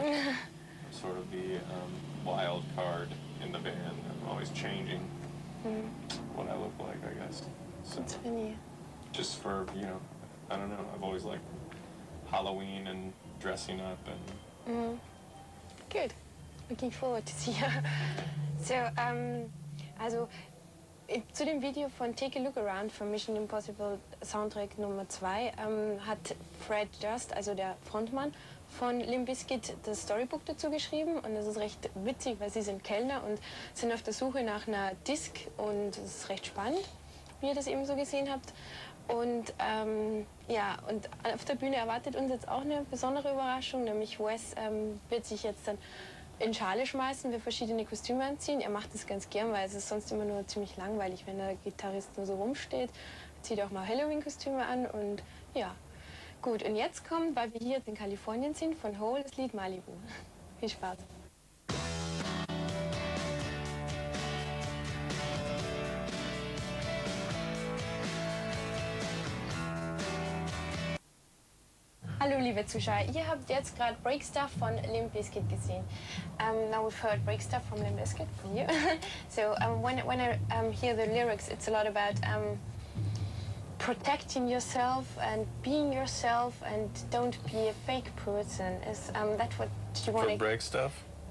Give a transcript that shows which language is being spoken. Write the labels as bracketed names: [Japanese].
[English] I'm sort of the wild card in the band. I'm always changing what I look like, I guess. So That's funny. just for, you know, I don't know, I've always liked Halloween and dressing up and... Good. Looking forward to see you. [German] So, also, zu dem Video von Take a Look Around von Mission Impossible Soundtrack Nummer 2 hat Fred Durst, also der Frontmann von Limp Bizkit, das Storybook dazu geschrieben, und das ist recht witzig, weil sie sind Kellner und sind auf der Suche nach einer Disc, und es ist recht spannend, wie ihr das eben so gesehen habt. Und ja, und auf der Bühne erwartet uns jetzt auch eine besondere Überraschung, nämlich Wes wird sich jetzt dann in Schale schmeißen, wir verschiedene Kostüme anziehen. Er macht das ganz gern, weil es ist sonst immer nur ziemlich langweilig, wenn der Gitarrist nur so rumsteht. Er zieht auch mal Halloween-Kostüme an und ja. Gut, und jetzt kommt, weil wir hier jetzt in Kalifornien sind, von Hole das Lied Malibu. Viel Spaß. Hallo liebe Zuschauer, ihr habt jetzt gerade Break Stuff von Limp Bizkit gesehen. [English] Now we've heard Break Stuff from Limp Bizkit from you. So when I hear the lyrics, it's a lot about protecting yourself and being yourself and don't be a fake person. Is that what you want to... break stuff?